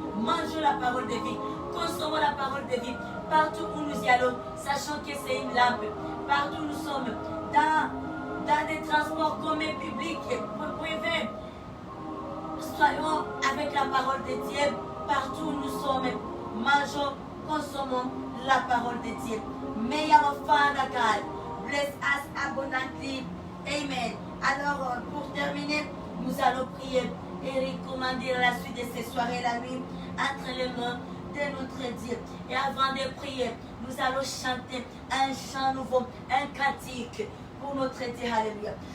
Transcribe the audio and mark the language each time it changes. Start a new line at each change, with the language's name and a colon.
French: Mangeons la parole de vie, consommons la parole de vie partout où nous y allons, sachant que c'est une lampe. Partout où nous sommes, dans des transports communs, publics, privés, soyons avec la parole de Dieu. Partout où nous sommes, mangeons, consommons la parole de Dieu.
English: May our Father God bless us abundantly. Amen.
French: Alors, pour terminer, nous allons prier et recommander la suite de ces soirées la nuit entre les mains de notre Dieu. Et avant de prier, nous allons chanter un chant nouveau, un cantique pour notre Dieu. Alléluia.